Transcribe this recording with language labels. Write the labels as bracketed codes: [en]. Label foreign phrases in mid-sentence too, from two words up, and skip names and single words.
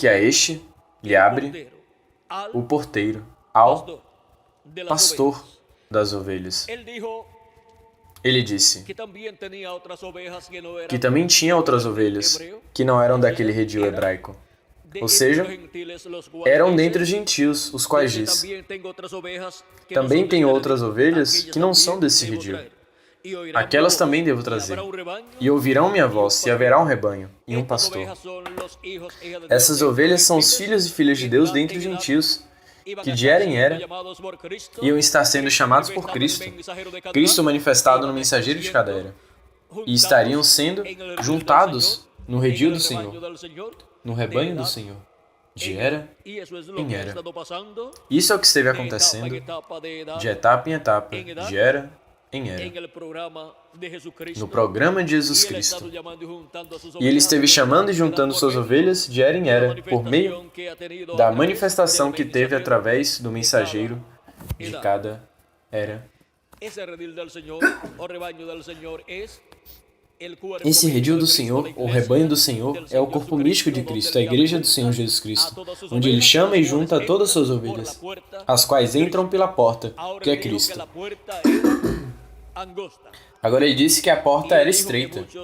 [pt] que a este lhe [es] el abre portero, al [pt] o porteiro ao [es] pastor de las pastor ovejas. [pt] das ovelhas. [es] Él dijo [pt] Ele disse [es] que también tenía otras ovejas que no eran [pt] que também tinha outras ovelhas que não eram daquele redil hebraico, [es] de [pt] ou [es] entre [pt] seja, [es] los gentiles, los cuales [pt] eram [es] dice, [pt] dentre os gentios, os quais [es] dice, [pt] diz: [es] también tengo otras ovejas que no [pt] também [es] son de [pt] tenho [es] este [pt] outras [es] redil, [pt] ovelhas [es] aquellas [pt] que não são [es] también [pt] desse [es] debo [pt] redil. [es] traer, y oirán mi [pt] Aquelas [es] voz, [pt] também devo [es] y [pt] trazer. [es] habrá un rebaño, [pt] E ouvirão minha voz, e haverá um rebanho e um [es] Estas [pt] pastor. [es] ovejas son los hijos, hijas de Dios [pt] Essas [es] entre los [pt] ovelhas são os [es] gentiles, [pt] filhos e filhas de [es] que [pt] Deus [es] edad [pt] dentre os [es] en edad [pt] gentios, [es] iban [pt] que [es] a [pt] de [es] estar [pt] era em [es] siendo [pt] era [es] llamados por Cristo, [pt] iam estar sendo [es] Cristo [pt] chamados por [es] manifestado en el [pt] Cristo, [es] mensajero de cada [pt] Cristo [es] edad, [pt] manifestado no [es] iban [pt] mensageiro de cada era, [es] juntados [pt] e estariam sendo [es] en el redil del [pt] juntados [es] Señor, [pt] no [es] en [pt] redil [es] el [pt] do [es] rebaño [pt] Senhor, [es] del Señor, [pt] no [es] de [pt] rebanho do [es] edad [pt] Senhor, [es] de en [pt] era [es] y eso es lo [pt] em [es] que ha [pt] era. [es] estado pasando [pt] Isso é o que esteve [es] de etapa en [pt] acontecendo [es] etapa, de edad [pt] de etapa em etapa, [es] em edad, [pt] de era em era, [es] en el programa de Jesucristo. [pt] no programa de Jesus [es] Y él ha estado [pt] Cristo. [es] llamando y juntando a sus [pt] E ele [es] ovejas [pt] esteve [es] de [pt] chamando e [es] edad [pt] juntando [es] por [pt] suas [es] medio [pt] ovelhas de era em [es] de la [pt] era, por meio [es] manifestación que ha tenido a [pt] da [es] través [pt] manifestação [es] del [pt] que teve [es] mensajero [pt] através do [es] de [pt] mensageiro [es] cada [pt] de [es] edad. [pt] cada era. [es] Ese redil del Señor o rebaño del Señor es [pt] Esse redil do Senhor, ou rebanho do Senhor, é o corpo místico de Cristo, a igreja do Senhor Jesus Cristo, onde Ele chama e junta todas as suas ovelhas, as quais entram pela porta, que é Cristo. Agora Ele disse que a porta era estreita.